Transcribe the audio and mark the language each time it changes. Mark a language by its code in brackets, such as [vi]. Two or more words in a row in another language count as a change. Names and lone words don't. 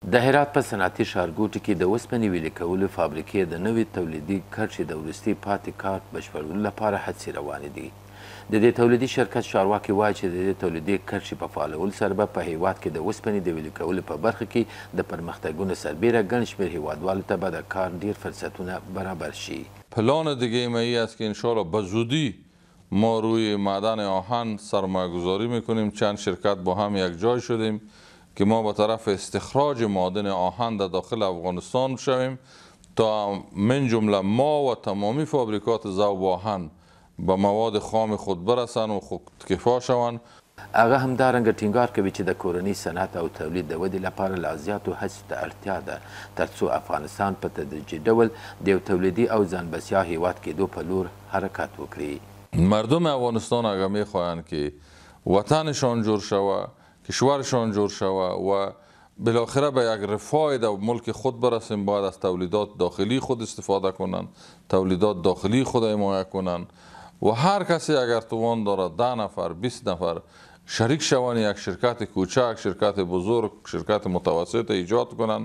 [ps] د هرات په صنعتي ښارګوټي کې د اوسپنې ویلې کولو فابریکې د نوي تولیدي کرښې د وروستي پاتې کار بشپړولو لپاره هڅې روانې دي. د دې تولیدي شرکت چارواکي وایي چې د دې تولیدي کرښې په فعالولو سره به په هیواد کې د اوسپنې د ویلې کولو په برخه کې د پرمختګونو سربیره ګڼ شمېر هیوادوالو ته به د کار ډیر فرصتونه برابر شي. [fa] پلان دیگه ما ای است که انشاءالله به زودی ما روی معدن آهن سرمایه گذاری میکنیم. چند شرکت با هم یک جای شدیم که ما به طرف استخراج معادن آهن در داخل افغانستان شویم تا من جمله ما و تمامی فابریکات ذوب آهن به مواد خام خود برسن و خودکفا شوند. [ps] هغه همدارنګه ټینګار کوي چې د کورني صنعت او تولید د ودې لپاره لا زیاتو هڅو ته اړتیا ده ترڅو افغانستان په تدریجي ډول د یو تولیدي او ځان بسیا هیواد کېدو په لور حرکت وکړي. [fa] مردم افغانستان اگر میخواهند که وطنشان جور شود، کشورشان جور شود و بالاخره به یک رفاه در ملک خود برسیم، باید از تولیدات داخلی خود استفاده کنند، تولیدات داخلی خود حمایت کنند و هر کسی اگر توان دارد 10 نفر 20 نفر شریک شوند، یک شرکت کوچک، شرکت بزرگ، شرکت متوسط ایجاد کنند.